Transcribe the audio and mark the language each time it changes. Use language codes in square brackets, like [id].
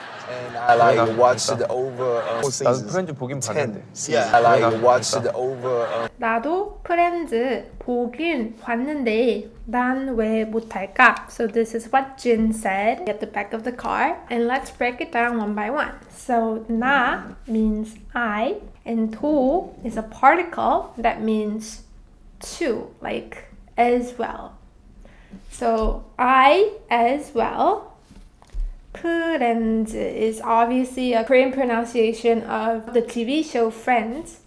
[en] And I like watched it over [ko] 나도 프렌즈 보긴 봤는데. [en] Yeah. I like watched it over [ko] 나도 프렌즈 보긴 봤는데 난 왜 못할까? [en] So this is what Jin said at the back of the car. And let's break it down one by one. So 나 means I, and 도 is a particle that means to, like as well. So I as well. 프렌즈 is obviously a Korean pronunciation of the TV show Friends.